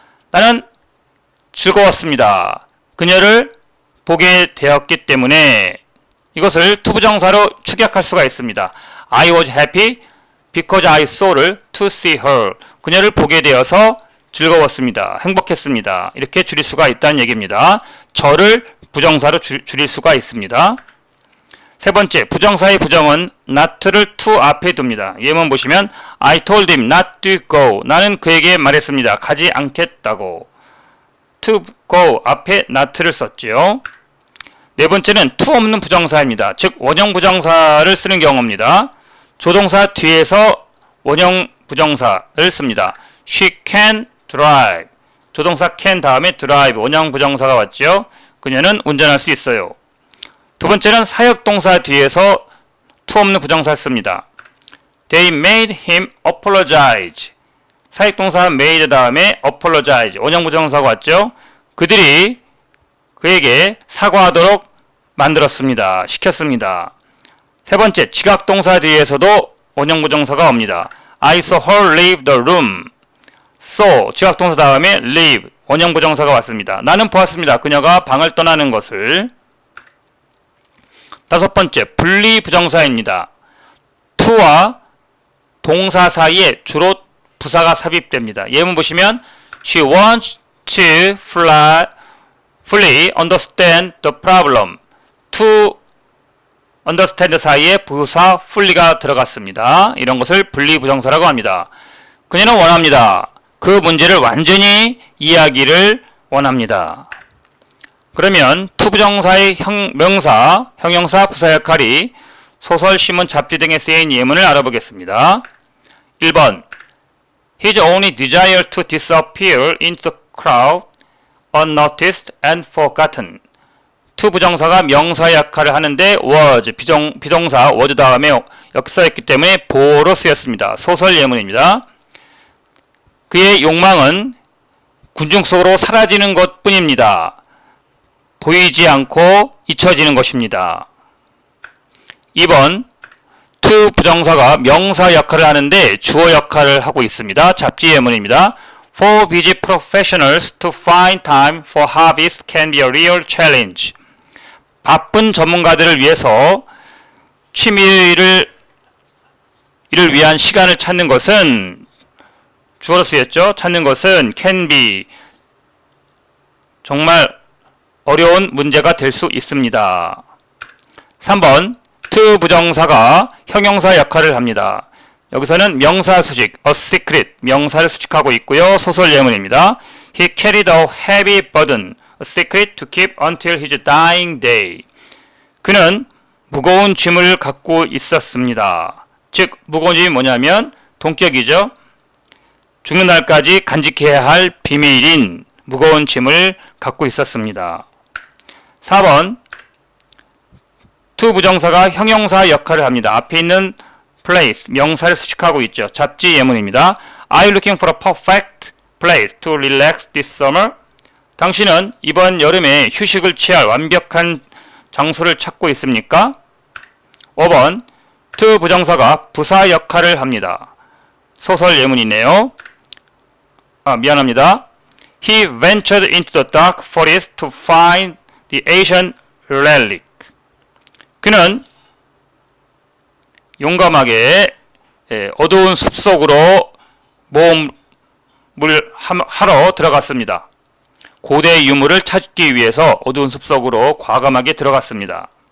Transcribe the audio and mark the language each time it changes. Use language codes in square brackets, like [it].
[ko] 나는 즐거웠습니다. 그녀를 보게 되었기 때문에 이것을 to 부정사로 축약할 수가 있습니다. [en] I was happy because I saw를 to see her. [ko] 그녀를 보게 되어서 즐거웠습니다. 행복했습니다. 이렇게 줄일 수가 있다는 얘기입니다. 저를 부정사로 줄일 수가 있습니다. 세 번째, 부정사의 부정은 not를 to 앞에 둡니다. 예문 보시면 [en] I told him not to go. [ko] 나는 그에게 말했습니다. 가지 않겠다고. to go 앞에 not를 썼지요. 네 번째는 to 없는 부정사입니다. 즉 원형 부정사를 쓰는 경우입니다. 조동사 뒤에서 원형 부정사를 씁니다. [en] She can drive. [ko] 조동사 can 다음에 drive 원형 부정사가 왔죠. 그녀는 운전할 수 있어요. 두 번째는 사역동사 뒤에서 to 없는 부정사를 씁니다. [en] They made him apologize. [ko] 사역동사 made 다음에 apologize 원형 부정사가 왔죠. 그들이 그에게 사과하도록 만들었습니다. 시켰습니다. 세 번째, 지각동사 뒤에서도 원형 부정사가 옵니다. [en] I saw her leave the room. [ko] saw 지각동사 다음에 leave 원형 부정사가 왔습니다. 나는 보았습니다. 그녀가 방을 떠나는 것을. 다섯 번째, 분리 부정사입니다. to와 동사 사이에 주로 부사가 삽입됩니다. 예문 보시면 [en] She wants to fully understand the problem. [ko] to understand 사이에 부사 fully가 들어갔습니다. 이런 것을 분리 부정사라고 합니다. 그녀는 원합니다. 그 문제를 완전히 이해하기를 원합니다. 그러면 to 부정사의 명사, 형용사, 부사 역할이 소설, 신문, 잡지 등에 쓰인 예문을 알아보겠습니다. [en] 1번 His only desire to disappear into the crowd, unnoticed and forgotten. [ko] to 부정사가 명사 역할을 하는데 was, 비동사 was 다음에 역사였기 때문에 보어로 쓰였습니다. 소설 예문입니다. 그의 욕망은 군중 속으로 사라지는 것 뿐입니다. 보이지 않고 잊혀지는 것입니다. 2번 to 부정사가 명사 역할을 하는데 주어 역할을 하고 있습니다. 잡지 예문입니다. [en] For busy professionals to find time for hobbies can be a real challenge. [ko] 바쁜 전문가들을 위해서 취미를 위한 시간을 찾는 것은 주어로 쓰였죠. 찾는 것은 can be 정말 어려운 문제가 될 수 있습니다. 3번 to 부정사가 형용사 역할을 합니다. 여기서는 명사 수식 a secret 명사를 수식하고 있고요. 소설 예문입니다. [en] He carried a heavy burden, a secret to keep until his dying day. [ko] 그는 무거운 짐을 갖고 있었습니다. 즉 무거운 짐이 뭐냐면 동격이죠. 죽는 날까지 간직해야 할 비밀인 무거운 짐을 갖고 있었습니다. 4번 to 부정사가 형용사 역할을 합니다. 앞에 있는 place 명사를 수식하고 있죠. 잡지 예문입니다. [en] Are you looking for a perfect place to relax this summer? [ko] 당신은 이번 여름에 휴식을 취할 완벽한 장소를 찾고 있습니까? 5번 to 부정사가 부사 역할을 합니다. 소설 예문이네요. 미안합니다. [en] He ventured into the dark forest to find the ancient relic. [ko] 그는 용감하게 어두운 숲속으로 모험을 하러 들어갔습니다. 고대 유물을 찾기 위해서 어두운 숲속으로 과감하게 들어갔습니다.